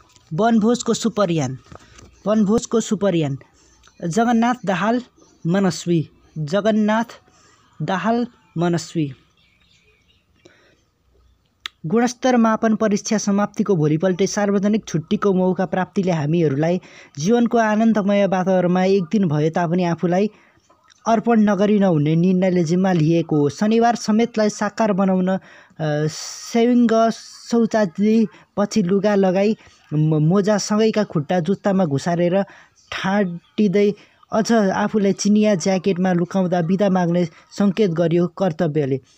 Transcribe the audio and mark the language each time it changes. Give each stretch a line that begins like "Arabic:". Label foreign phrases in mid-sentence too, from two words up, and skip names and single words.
Nepali: वनभोजको सुपरयान। वनभोजको सुपरयान। जगन्नाथ दाहाल मनस्वी। जगन्नाथ दाहाल मनस्वी। गुणस्तर मापन परीक्षा समाप्तिको भोलिपल्टै सार्वजनिक छुट्टीको मौका प्राप्तिले हामीहरूलाई जीवनको आनन्दमय वातावरणमा एक दिन भए तापनि आफूलाई अर्पण नगरी नहुने निर्णयले जिम्मा लिएको हो। शनिबार समेतलाई साकार बनाउन सेविङ्ग शौचालय पछि लुगा लगाई मोजा सँगैका खुट्टा जुत्तामा घुसारेर ठाटिँदै अझ आफूलाई चिनिया ज्याकेटमा लुकाउँदा बिदा माग्ने सङ्केत गर्यो कर्तव्यले।